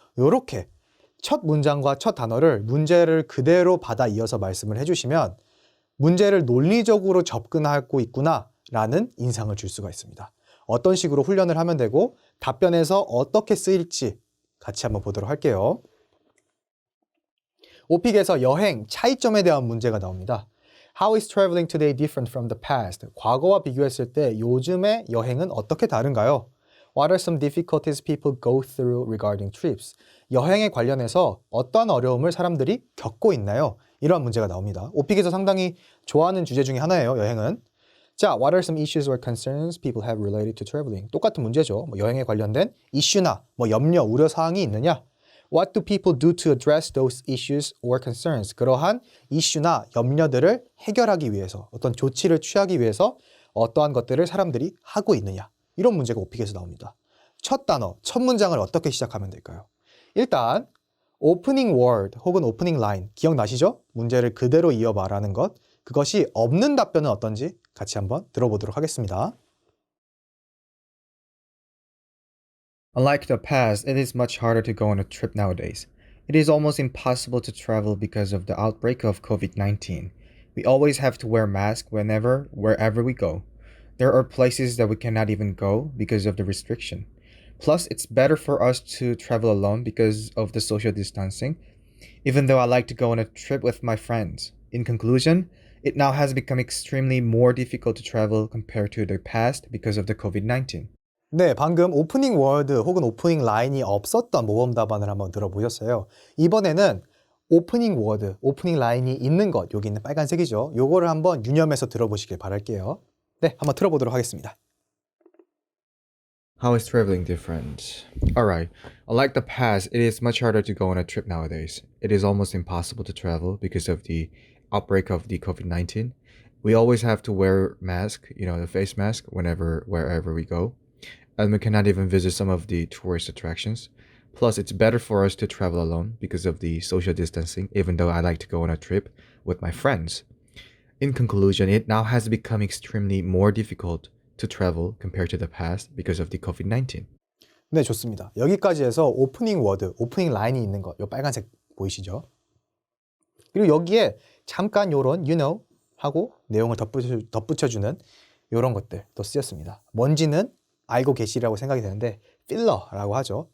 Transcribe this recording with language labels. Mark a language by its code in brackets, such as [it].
[ko] 요렇게 첫 문장과 첫 단어를 문제를 그대로 받아 이어서 말씀을 해주시면 문제를 논리적으로 접근하고 있구나 라는 인상을 줄 수가 있습니다. 어떤 식으로 훈련을 하면 되고 답변에서 어떻게 쓰일지 같이 한번 보도록 할게요. 오픽에서 여행, 차이점에 대한 문제가 나옵니다. [en] How is traveling today different from the past? [ko] 과거와 비교했을 때 요즘의 여행은 어떻게 다른가요? [en] What are some difficulties people go through regarding trips? [ko] 여행에 관련해서 어떠한 어려움을 사람들이 겪고 있나요? 이러한 문제가 나옵니다. 오픽에서 상당히 좋아하는 주제 중에 하나예요, 여행은. [en] 자, what are some issues or concerns people have related to traveling? [ko] 똑같은 문제죠. 여행에 관련된 이슈나 염려, 우려 사항이 있느냐? [en] What do people do to address those issues or concerns? [ko] 그러한 이슈나 염려들을 해결하기 위해서, 어떤 조치를 취하기 위해서 어떠한 것들을 사람들이 하고 있느냐? 이런 문제가 오픽에서 나옵니다. 첫 단어, 첫 문장을 어떻게 시작하면 될까요? 일단 오프닝 월드 혹은 오프닝 라인 기억나시죠? 문제를 그대로 이어 말하는 것. 그것이 없는 답변은 어떤지 같이 한번 들어보도록 하겠습니다. [en] Unlike the past, it is much harder to go on a trip nowadays. It is almost impossible to travel because of the outbreak of COVID 19. We always have to wear masks whenever, wherever we go. There are places that we cannot even go because of the restriction. Plus, it's better for us to travel alone because of the social distancing, even though I like to go on a trip with my friends. In conclusion, it now has become extremely more difficult to travel compared to the past because of the COVID 19. [ko] 네, 방금 오프닝 월드 혹은 오프닝 라인이 없었던 모범 답안을 한번 들어보셨어요. 이번에는 오프닝 월드, 오프닝 라인이 있는 것, 여기 있는 빨간색이죠. 요거를 한번 유념해서 들어보시길 바랄게요. 네, 한번 들어보도록 하겠습니다. [en] How is traveling different? Alright, unlike the past, it is much harder to go on a trip nowadays. It is almost impossible to travel because of the outbreak of the COVID 19. We always have to wear mask, the face mask wherever we go. And we cannot even visit some of the tourist attractions. Plus, it's better for us to travel alone because of the social distancing, even though I like to go on a trip with my friends. In conclusion, it now has become extremely more difficult to travel compared to the past because of the COVID 19. [ko] 네, 좋습니다. 여기까지 해서 오프닝 워드, 오프닝 라인이 있는 것, 요 빨간색 보이시죠? 그리고 여기에 잠깐 요런 [en] you know [ko] 하고 내용을 덧붙여주는 요런 것들 또 쓰였습니다. 뭔지는 알고 계시라고 생각이 되는데 필러라고 하죠.